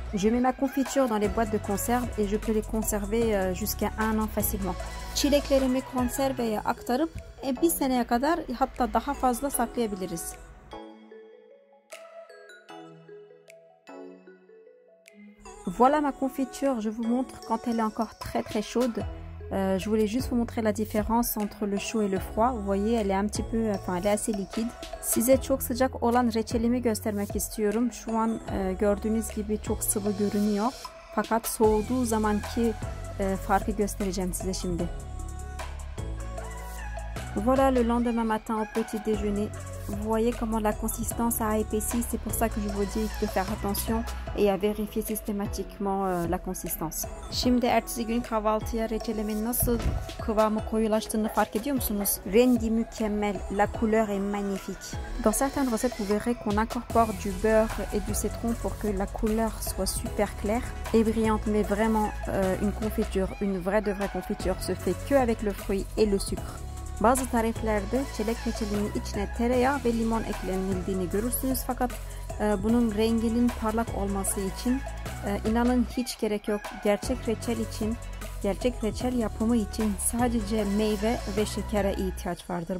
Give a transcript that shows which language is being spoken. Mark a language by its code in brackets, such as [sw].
[fr] Je mets ma confiture dans les boîtes de conserve et je peux les conserver jusqu'à 1 an facilement. [tr] Çileklerimi konserveye aktarıp bir seneye kadar hatta daha fazla saklayabiliriz. [fr] Voilà ma confiture, je vous montre quand elle est encore très chaude. Je voulais juste vous montrer la différence entre le chaud et le froid. Vous voyez, elle est un petit peu, elle est assez liquide. [tr] Size çok sıcak olan reçelimi göstermek istiyorum. Şu an gördüğünüz gibi çok sıvı görünüyor. Fakat soğuduğu zamanki farkı göstereceğim size şimdi. [fr] Voilà le lendemain matin au petit déjeuner. Vous voyez comment la consistance a épaissi, c'est pour ça que je vous dis de faire attention et à vérifier systématiquement la consistance. [tr] Şimdi ertesi gün kahvaltıya reçelimin nasıl kıvamı koyulaştığını fark ediyor musunuz? Rengi mükemmel, [fr] la couleur est magnifique. Dans certaines recettes, vous verrez qu'on incorpore du beurre et du citron pour que la couleur soit super claire et brillante, mais vraiment une confiture, une vraie de vraie confiture se fait que avec le fruit et le sucre. [tr] Bazı tariflerde çilek reçelinin içine tereyağı ve limon eklenildiğini görürsünüz fakat bunun renginin parlak olması için inanın hiç gerek yok. Gerçek reçel için Gerçek reçel yapımı için sadece meyve ve şekere ihtiyaç vardır.